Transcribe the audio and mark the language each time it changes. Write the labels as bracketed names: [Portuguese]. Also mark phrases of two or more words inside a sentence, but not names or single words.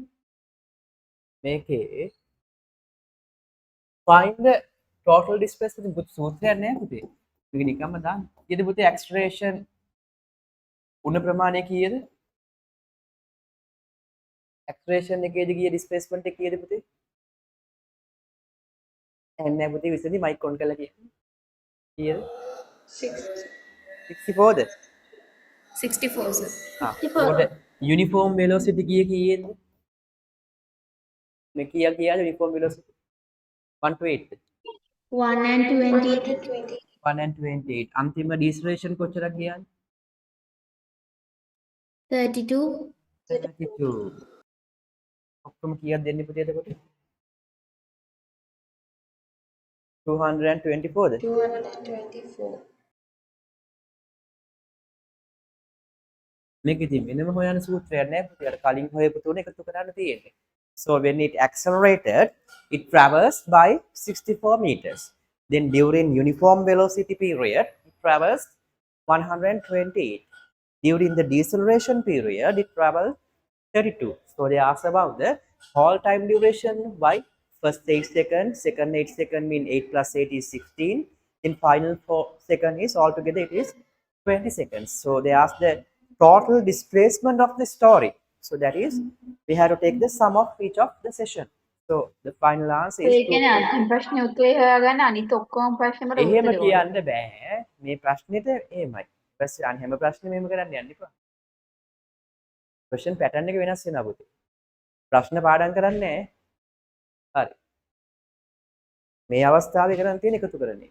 [Sinhala] මේකේ [English] find the total displacement [Sinhala] පුතේ සූත්‍රයක් නෑ පුතේ. මේක නිකම්ම දාන්න. ඊට පුතේ acceleration උණ ප්‍රමාණය කීයද? acceleration එකේදී ගිය displacement එක කීයද පුතේ? එන්නේ පුතේ විසඳි මයික් ඔන් කරලා කියන්න. කීයද? 64ද? 64 සර්. ඒකට [English] uniform velocity [Sinhala] කීයද? මේ කීයද [English] uniform velocity? 1 to 8. 1 and 20. 1 and 28. [Sinhala] අන්තිම deceleration කොච්චරක් ගියාද? 32. 32. ඔක්කොම කීයක් දෙන්නේ පුතේ එතකොට? 224ද? 224. මේක ඉතින් වෙනම හොයන සූත්‍රයක් නෑ පුතේ. අර කලින් හොයපු තුන එකතු කරන්න තියෙන්නේ. [English] So when it accelerated, it traversed by 64 meters. Then during uniform velocity period, it traversed 128. During the deceleration period, it traveled 32. So they ask about the whole time duration by first 8 seconds, second 8 seconds mean 8 plus 8 is 16. Then final 4 seconds is altogether it is 20 seconds. So they ask the total displacement of the story. So that is, we have to take the sum of each of the session. So the final answer is [Sinhala] ඒ කියන්නේ අන්තිම ප්‍රශ්නේ උත්තරේ හොයාගන්න අනිත් ඔක්කොම ප්‍රශ්න වල එහෙම උත්තරේ කියන්න බෑ. මේ ප්‍රශ්නෙට එහෙමයි. ඊපස්සේ අනිත් හැම ප්‍රශ්නෙම එහෙම කරන්න යන්න එපා. [English] question pattern [Sinhala] එක වෙනස් වෙනවා පුතේ. ප්‍රශ්න පාඩම් කරන්නේ නැහැ. හරි. මේ අවස්ථාවේ කරන් තියෙන එකතු කරන්නේ.